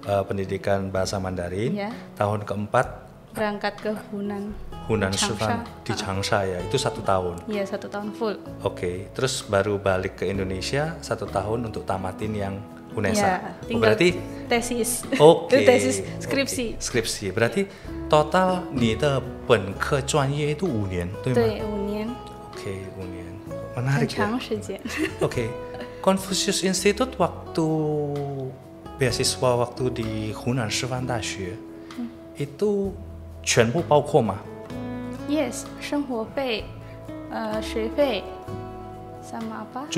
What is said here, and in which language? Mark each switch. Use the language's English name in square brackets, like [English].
[Indonesian] Pendidikan bahasa Mandarin. Ya. Tahun keempat Berangkat ke Hunan Sư范 di Changsha ya, itu 1 tahun. Iya, 1 tahun full. Oke, terus baru balik ke Indonesia 1 tahun untuk tamatin yang UNESA. Ya, Berarti tesis. Oke. Tesis skripsi. Skripsi. Berarti total [Chinese] 你的本科专业itu 5年，对吗？对，5年。 [Indonesian] Oke, 5年. [Chinese] 很 [Indonesian] Menarik ya. [Chinese] 长时间。 [Indonesian] Oke. Confucius Institute waktu beasiswa waktu di Hunan Sư范大学 itu [Chinese] 全部包括吗？ Yes， 生活费，学费， [Indonesian] sama apa？